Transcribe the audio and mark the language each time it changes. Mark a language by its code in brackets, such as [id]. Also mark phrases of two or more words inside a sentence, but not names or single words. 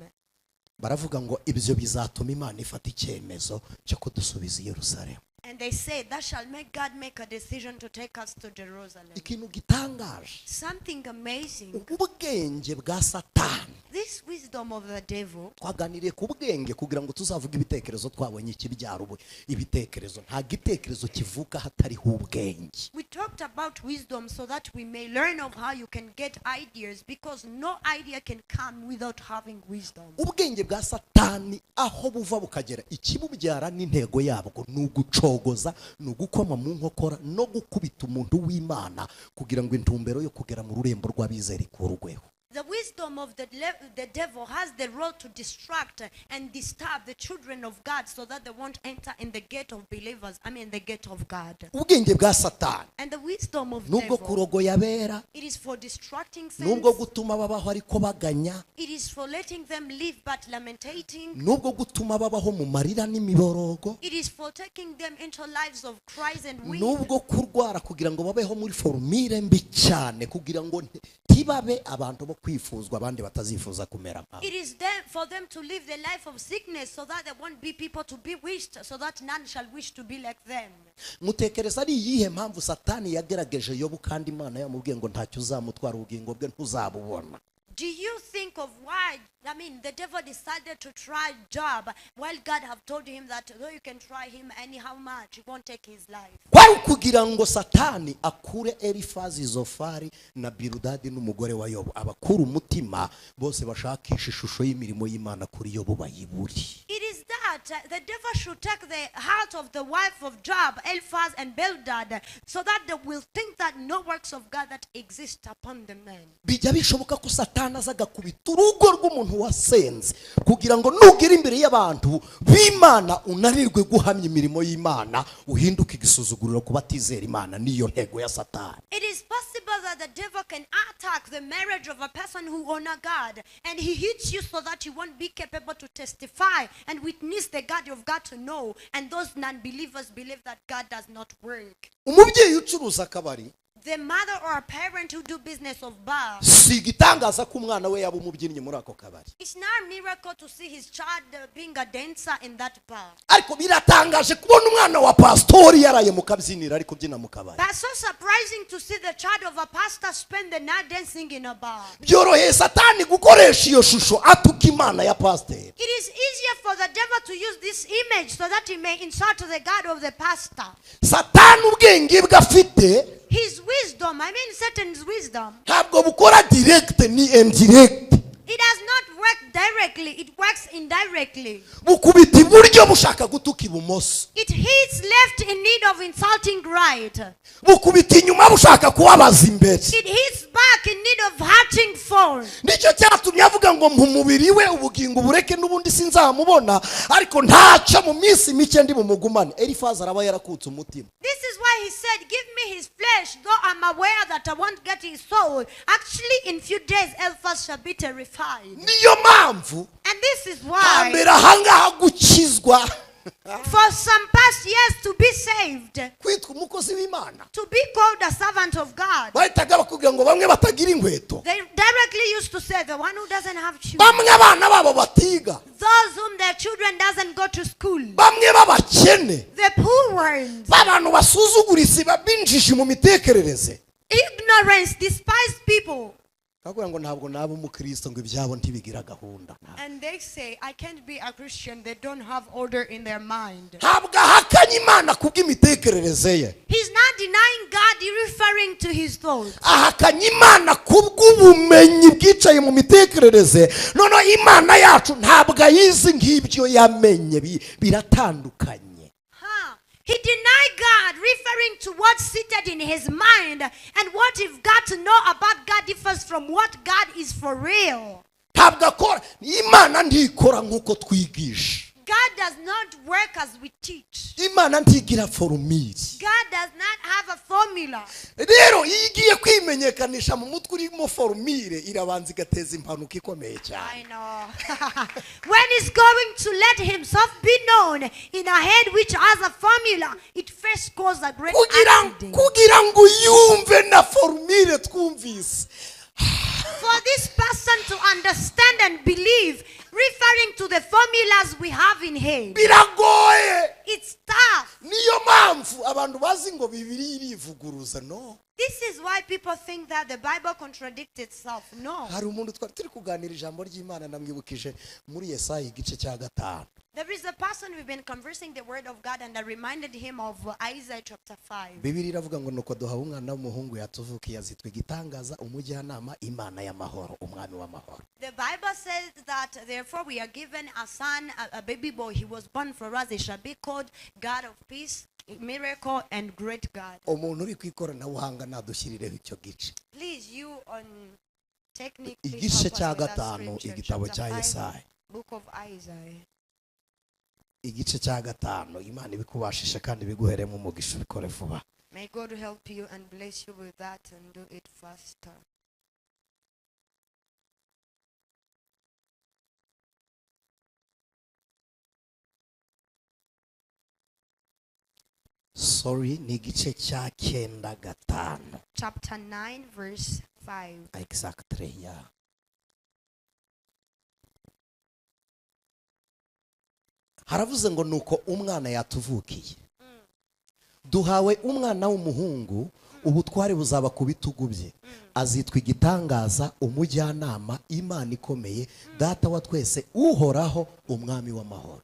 [rw] Baravuga ngo ibyo bizatuma Imana ifata icyemezo cyo kudusubiza i Yerusalemu. [en] And they say, that shall make God make a decision to take us to Jerusalem. [rw] ikintu gitangaje, [en] Something amazing. [rw] ubwenge bwa Satani. [en] This wisdom of the devil. [rw] Twaganiriye ku bwenge kugira ngo tuzavuge ibitekerezo, twabonye ikibyaro ibitekerezo. Nta gitekerezo kivuka hatariho ubwenge. [en] We talked about wisdom so that we may learn of how you can get ideas, because no idea can come without having wisdom. [rw] Ubwenge bwa Satani aho buva bukagera, ikibubyara n'intego yabwo ni ugucogoza, ni ugukoma mu nkokora no gukubita umuntu w'Imana kugira ngo intumbero yo kugera mu rurembo rw'abizera ikurweho. [en] The wisdom of the devil has the role to distract and disturb the children of God so that they won't enter in the gate of believers, the gate of God. [rw] Ubwenge bwa Satani [en] And the wisdom of [rw] nubwo [en] devil, [rw] kurogoya abera, [en] it is for distracting [rw] nubwo [en] saints. [rw] gutuma babaho ariko baganya, [en] It is for letting them live but lamentating. [rw] nubwo gutuma babaho mu marira n'imiborogo, [en] It is for taking them into lives of cries and weeping. [rw] nubwo kurwara kugira ngo babeho muri formire mbi cyane kugira ngo ntibabe abantu bo kwifuzwa abandi batazifuza kumera nkabo. [en] It is there for them to live the life of sickness so that there won't be people to be wished, so that none shall wish to be like them. [rw] Mutekereza ari iyihe mpamvu Satani yagerageje Yobu kandi Imana yamubwiye ngo ntacyo uzamutwara ubugingo bwe ntuzabubona? [en] Do you think of why, the devil decided to try Job while God have told him that though you can try him anyhow much, he won't take his life? [rw] Kwari kugira ngo Satani akure Elifazi, Zofari na Biludadi n'umugore wa Yobu, abakura umutima bose bashakisha ishusho y'imirimo y'Imana kuri Yobu bayiburi. [en] It is that the devil should take the heart of the wife of Job, Eliphaz and Bildad, so that they will think that no works of God that exist upon the man. [rw] Bijya bishoboka ko Satani azaga kubita urugo rw'umuntu wasenze kugira ngo nugira imbere y'abantu b'Imana unanirwe guhamya imirimo y'Imana, uhinduke igisuzuguriro ku batizera Imana. Niyo ntego ya Satani. [en] It is possible that the devil can attack the marriage of a person who honor God, and he hits you so that you won't be capable to testify and witness the God you've got to know, and those non-believers believe that God does not work. [rw] Umubyeyi ucuruza akabari, [en] The mother or a parent who do business of bar, [rw] si igitangaza ko umwana we yaba umubyinnyi muri ako kabari, [en] it's not a miracle to see his child being a dancer in that bar. [rw] ariko biratangaje kubona umwana wa pastori yaraye mu kabyiniro ari kubyina mu kabari. [en] But so surprising to see the child of a pastor spend the night dancing in a bar. [rw] Byoroheye Satani gukoresha iyo shusho atuka Imana ya pastor. [en] It is easier for the devil to use this image so that he may insult the God of the pastor. [rw] Satani ubwenge bwe afite, [en] His wisdom, Satan's wisdom, [rw] ntabwo bukora direct ni indirect. [en] it does not work directly, it works indirectly. [rw] Bukubita iburyo bushaka gutuka ibumoso, [en] It hits left in need of insulting right. [rw] bukubita inyuma bushaka kubabaza imbere. [en] It hits back in need of hurting forward. [rw] Nicyo cyatumye avuga ngo mu mubiri we ubugingo bureke n'ubundi sinzamubona, ariko ntaca mu minsi mike ndi bumugumane. Elifazi araba yarakutse umutima. [en] This is why he said, give me his flesh, though I'm aware that I won't get his soul. Actually, in few days, Eliphaz shall be terrified. [rw] Niyo mpamvu [en] And this is why, [rw] hambere ahangaha gukizwa, [en] for some past years, to be saved, [rw] kwitwa umukozi w'Imana, [en] to be called a servant of God, [rw] bahitaga bakubwira ngo bamwe batagira inkweto, [en] they directly used to say, the one who doesn't have shoes, [rw] bamwe abana babo batiga, [en] those whom their children doesn't go to school, [rw] bamwe b'abakene, [en] the poor ones, [rw] b'abantu basuzugurisi babinjije mu mitekerereze. [en] ignorance, despised people. [rw] Bakubwira ngo ntabwo naba umukristo ngo ibyabo ntibigira gahunda. [en] And they say, I can't be a Christian, they don't have order in their mind. [rw] Ntabwo ahakanye Imana kubw'imitekerereze ye, [en] He's not denying God, he's referring to his thoughts. [rw] ahakanye Imana kubw'ubumenyi bwicaye mu mitekerereze. Noneho Imana yacu ntabwo ayizi nk'ibyo yamenye, biratandukanye. [en] He denied God, referring to what's seated in his mind, and what you've got to know about God differs from what God is for real. [rw] Ntabwo akora, Imana ntikora nk'uko twigisha. [en] God does not work as we teach. [rw] Imana ntigira formule. [en] God does not have a formula. [rw] Rero iyo igiye kwimenyekanisha mu mutwe urimo formule, irabanza igateza impanuka ikomeye cyane. [en] I know. When he's going to let himself be known in a head which has a formula, it first causes a great accident. [rw] Kugira ngo yumve na formule twumvise. [en] For this person to understand and believe referring to the formulas we have in head. [rw] biragoye. [en] It's tough. [rw] Niyo mpamvu abantu bazi ngo Bibiliya irivuguruza. [en] No. This is why people think that the Bible contradicts itself. No. [rw] Hari umuntu twari turi kuganira ijambo ry'Imana namwibukije muri Yesaya igice cya 5. [en] There is a person we've been conversing the word of God, and I reminded him of Isaiah chapter 5. [rw] Bibiliya iravuga ngo nuko duhawe umwana w'umuhungu yatuvukiye azitwa igitangaza, umujyanama, Imana y'amahoro, umwami w'amahoro. [en] The Bible says that therefore we are given a son, a baby boy. He was born for us. He shall be called God of peace, miracle, and great God. [rw] Umuntu uri kwikoranabuhanga nadushyirireho icyo gice. [en] Please, you on technique. [rw] Igice cya 5 igitabo cya Yesaya. [en] Book of Isaiah. [rw] Igice cya 5 Imana ibikubashishe kandi biguheremo umugisha bikore vuba. [en] May God help you and bless you with that and do it faster. Sorry, [rw] ni igice cya 9:5. [en] Chapter 9 verse 5. Exactly, yeah. [rw] Haravuze ngo nuko umwana yatuvukiye. Duhawe umwana w'umuhungu, ubutware buzaba ku bitugu bye. Azitwa igitangaza, umujyanama, Imana ikomeye, data wa twese, uhoraho, umwami w'amahoro.